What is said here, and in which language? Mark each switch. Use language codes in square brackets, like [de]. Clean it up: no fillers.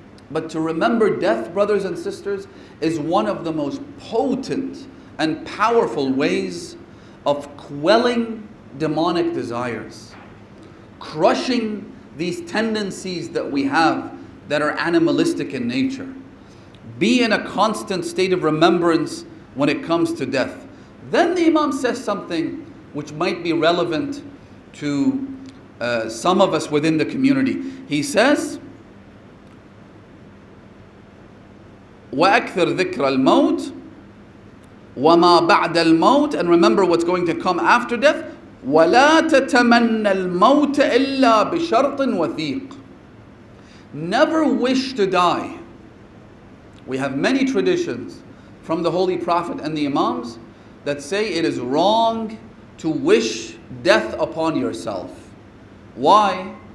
[en] But to remember death, brothers and sisters, is one of the most potent and powerful ways of quelling demonic desires, crushing these tendencies that we have that are animalistic in nature. Be in a constant state of remembrance when it comes to death. Then the Imam says something which might be relevant to some of us within the community. He says, [ar] وَأَكْثِرْ ذِكْرَ الْمَوْتِ وَمَا بَعْدَ الْمَوْتِ. [en] And remember what's going to come after death. [ar] وَلَا تَتَمَنَّ الْمَوْتَ إِلَّا بِشَرْطٍ وَثِيقٍ. [en] Never wish to die. We have many traditions from the Holy Prophet and the Imams that say it is wrong to wish death upon yourself. Why?